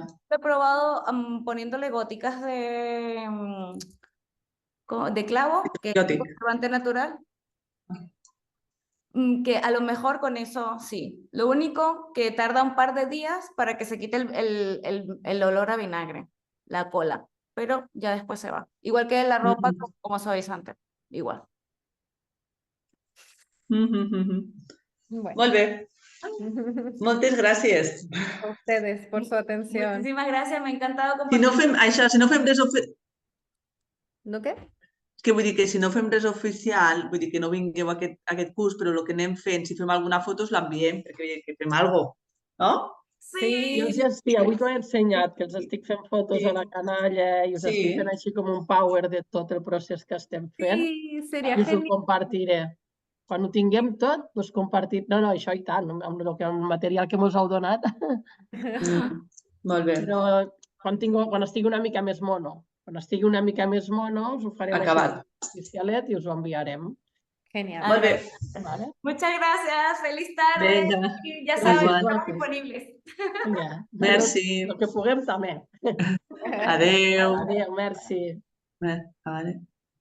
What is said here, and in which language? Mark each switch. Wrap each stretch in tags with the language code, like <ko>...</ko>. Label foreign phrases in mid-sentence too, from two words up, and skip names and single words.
<es>He probado poniéndole góticas de clavo, que es un Biòtic. conservante natural. Que a lo mejor con eso sí. Lo único que tarda un par de días para que se quite el olor a vinagre, la cola. pero ya después se va. Igual que la ropa como suavizante, igual. Bueno,</es> <ca>Molt bé. Moltes gràcies.</ca> <es>a ustedes por su atención. Muchísimas gracias, me ha encantado</es> <ca>Si</ca> <es>compartir.</es> <ca>no fem això, si no fem res</ca> <es>¿No qué?</es> <ca>que vull dir que si no fem res oficial, vull dir que no vingueu a aquest curs, però el que anem fent, si fem alguna foto, us l'enviem, perquè que fem alguna cosa, no? Sí, Sí, avui t'ho he ensenyat, que els estic fent fotos a la canalla i us estic fent així com un power de tot el procés que estem fent</ca> <es>sí, sería</es> <ca>i us ho</ca> <es>genial.</es> <ca>compartiré. Quan ho tinguem tot, us compartiré. No, això i tant, amb el material que mos heu donat. Molt bé. Però quan estigui una mica més mono, us ho farem Acabat. així oficialet i us ho enviarem. Genial. Molt bé. Vale?</ca> <es>Muchas gracias, feliz tarde. Vinga. Y ya Gracias. saben, Igual. estamos disponibles.</es> <ca>Vinga. Merci. El que puguem també. Adéu. Adéu, merci. Vale.</ca>